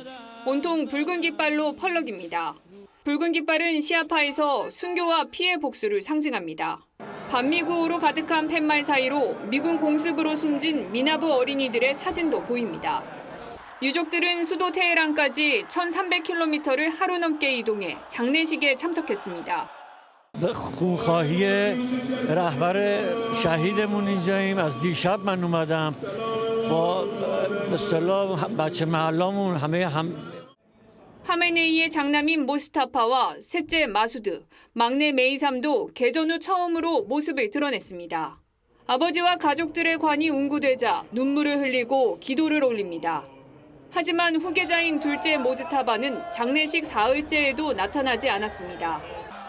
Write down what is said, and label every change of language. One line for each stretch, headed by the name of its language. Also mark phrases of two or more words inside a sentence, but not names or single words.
Korean: 온통 붉은 깃발로 펄럭입니다. 붉은 깃발은 시아파에서 순교와 피해 복수를 상징합니다. 반미구호로 가득한 팻말 사이로 미군 공습으로 숨진 미나브 어린이들의 사진도 보입니다. 유족들은 수도 테헤란까지 1,300km를 하루 넘게 이동해 장례식에 참석했습니다.
Persian: خونخواهی رهبر شهیدمون اینجاییم. از دیشب من اومدم با به اصطلاح بچه محلامون همه
Korean: 하메네이의 장남인 모스타파와 셋째 마수드, 막내 메이삼도 개전 후 처음으로 모습을 드러냈습니다. 아버지와 가족들의 관이 웅구되자 눈물을 흘리고 기도를 올립니다. 하지만 후계자인 둘째 모즈타바는 장례식 사흘째에도 나타나지 않았습니다.